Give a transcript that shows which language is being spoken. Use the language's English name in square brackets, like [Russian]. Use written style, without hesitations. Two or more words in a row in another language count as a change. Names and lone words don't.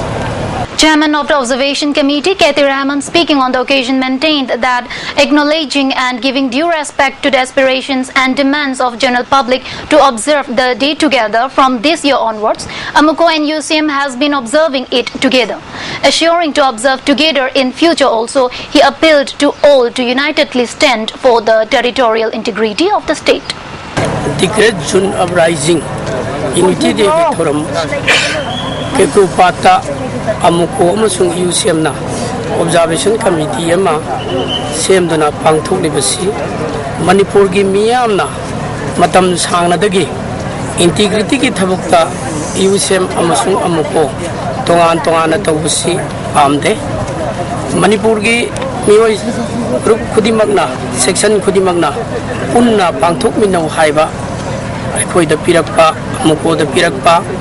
[English] Chairman of the Observation Committee, K.T. Rahman, speaking on the occasion, maintained that acknowledging and giving due respect to the aspirations and demands of general public to observe the day together from this year onwards, Amuko and UCM has been observing it together. Assuring to observe together in future also, he appealed to all to unitedly stand for the territorial integrity of the state. [Manipuri] The Great June Uprising Unity Day Forum Kekupata Amuko amasung UCM na Observation Committee ama semduna pangthoklibasi Manipur gi miyam na matam sangnadagi integrity ki thabukta UCM amasung Amuko tongan na tawbasi amde Manipur gi mioi group khudimagna section khudimagna punna pangthokminau haiba akhoi da pirakpa Amuko da pirakpa